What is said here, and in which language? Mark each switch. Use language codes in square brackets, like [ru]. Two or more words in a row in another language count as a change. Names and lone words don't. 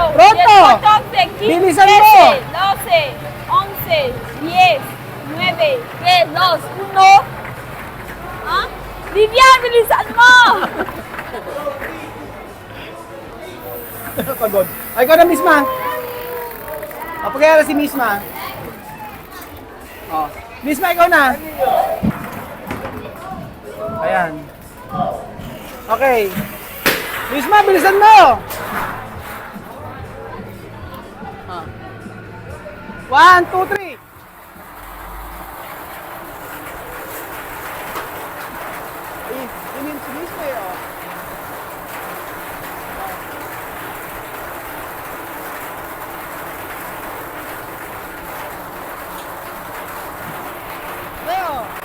[tl] Pronto. 14, 15, Bilisan 13, mo. 12, 11, 10, 9, 10, 2, 1. Ha? Vivian, bilisan mo! Pagod. Ay, ikaw na, misma. Papagara si misma. Misma, ikaw na. Ayan. Okay. Misma, bilisan mo! 1, 2, 3. Yun si misma Leo!